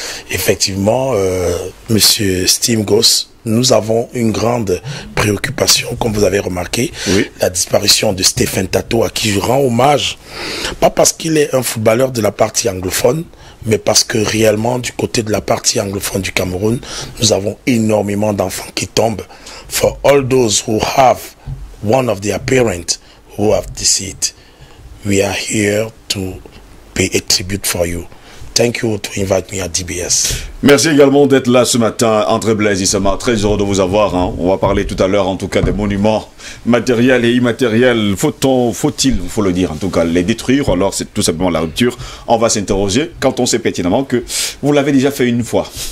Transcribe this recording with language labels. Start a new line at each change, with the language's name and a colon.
French: Effectivement, Monsieur Steve Gross, nous avons une grande préoccupation, comme vous avez remarqué, la disparition de Stéphane Tato, à qui je rends hommage, pas parce qu'il est un footballeur de la partie anglophone, mais parce que réellement, du côté de la partie anglophone du Cameroun, nous avons énormément d'enfants qui tombent.
English: For all those who have one of their parents who have deceased, we are here to pay a tribute for you. Thank you to invite me at DBS.
French: Merci également d'être là ce matin, André Blaise Issama. Très heureux de vous avoir. Hein. On va parler tout à l'heure, en tout cas, des monuments matériels et immatériels. Faut-il, faut le dire, en tout cas, les détruire? Alors, c'est tout simplement la rupture. On va s'interroger quand on sait pertinemment que vous l'avez déjà fait une fois.